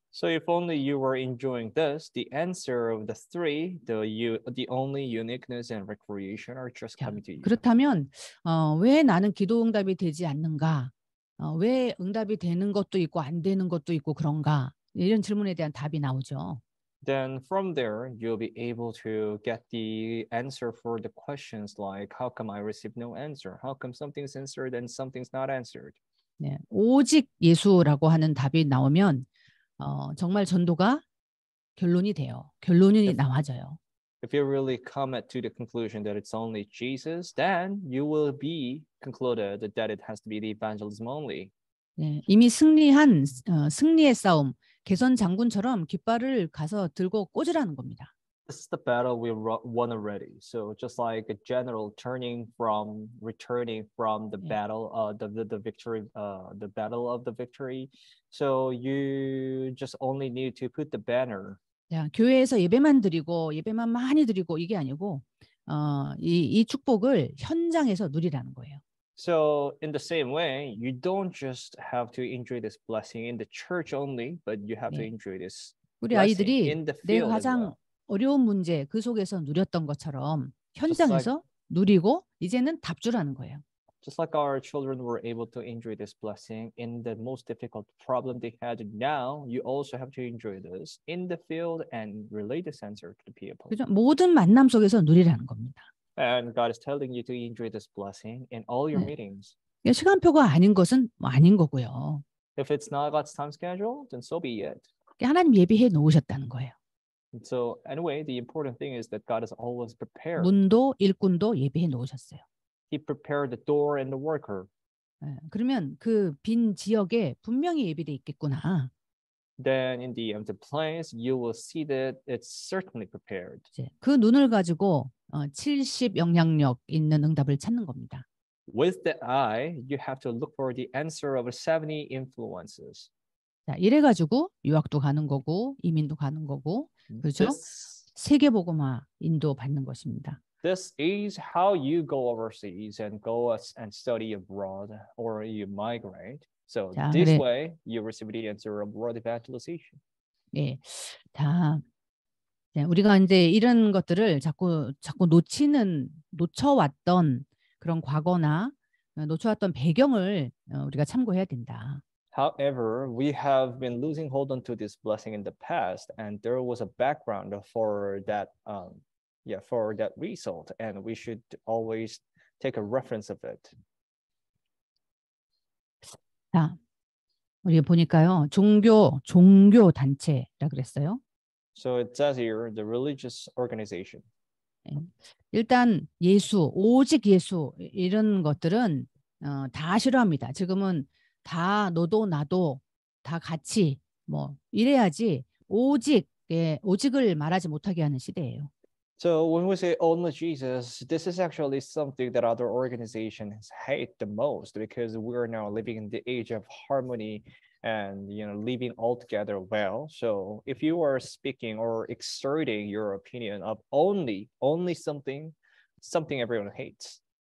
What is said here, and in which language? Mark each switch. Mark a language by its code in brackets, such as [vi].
[en] So if only you were enjoying this, the answer of the three, the only uniqueness and recreation are just [ko] 자, [en] coming to you. [ko] 그렇다면 왜 나는 기도 응답이 되지 않는가? 왜 응답이 되는 것도 있고 안 되는 것도 있고 그런가? 이런 질문에 대한 답이 나오죠. [en] Then from there, you'll be able to get the answer for the questions like, how come I receive no answer? How come something's answered and something's not answered? [ko] 네, 오직 예수라고 하는 답이 나오면 정말 전도가 결론이 돼요. 결론이 나와져요. [en] If you really come to the conclusion that it's only Jesus, then you will be concluded that it has to be the evangelism only. [ko] 네, 이미 승리한 승리의 싸움, 개선 장군처럼 깃발을 가서 들고 꽂으라는 겁니다. [en] This is the battle we won already. So just like a general returning from the battle, the victory, the battle of the victory. So you just only need to put the banner. [ko] 자, 교회에서 예배만 드리고 예배만 많이 드리고 이게 아니고 이 축복을 현장에서 누리라는 거예요. [en] So in the same way, you don't just have to enjoy this blessing in the church only, but you have to enjoy this [ko] 우리 [en] blessing [ko] 아이들이 [en] in the [ko] 내 [en] field as [ko] 가장 [en] well. [ko] 어려운 문제 그 속에서 누렸던 것처럼 현장에서 누리고 이제는 답주라는 거예요. [en] Just like our children were able to enjoy this blessing in the most difficult problem they had, now you also have to enjoy this in the field and relay this answer to the people. [ko] 그죠? 모든 만남 속에서 누리라는 겁니다. [en] And God is telling you to enjoy this blessing in all your meetings. [ko] 시간표가 아닌 것은 아닌 거고요. [en] If it's not God's time schedule, then so be it. [ko] 하나님 예비해 놓으셨다는 거예요. [en] And so anyway, the important thing is that God is always prepared. [ko] 문도 일꾼도 예비해 놓으셨어요. [en] He prepared the door and the worker. [ko] 그러면 그 빈 지역에 분명히 예비돼 있겠구나. [en] Then in the empty place, you will see that it's certainly prepared. [ko] 그 눈을 가지고 70 영향력 있는 응답을 찾는 겁니다. [en] With the eye, you have to look for the answer of 70 influences. [ko] 자, 이래 가지고 유학도 가는 거고 이민도 가는 거고 그렇죠? 세계 복음화 인도 받는 것입니다. [en] This is how you go overseas and go and study abroad, or you migrate. So [ko] 자, [en] this [ko] 그래. [en] way, you receive the answer of world evangelization. [ko] 예, 다 우리가 이제 이런 것들을 자꾸 놓쳐왔던 그런 과거나 놓쳐왔던 배경을 우리가 참고해야 된다. [en] However, we have been losing hold on to this blessing in the past, and there was a background for that, for that result, and we should always take a reference of it. [ko] 자, 우리가 보니까요, 종교 단체라 그랬어요. [en] So it says here, the religious organization. [ko] 일단 오직 예수 이런 것들은 다 싫어합니다. 지금은 다 너도 나도 다 같이 뭐 이래야지 오직을 말하지 못하게 하는 시대예요. [en] So when we say only Jesus, this is actually something that other organizations hate the most, because we are now living in the age of harmony and living all together well. So if you are speaking or exerting your opinion of only something everyone hates.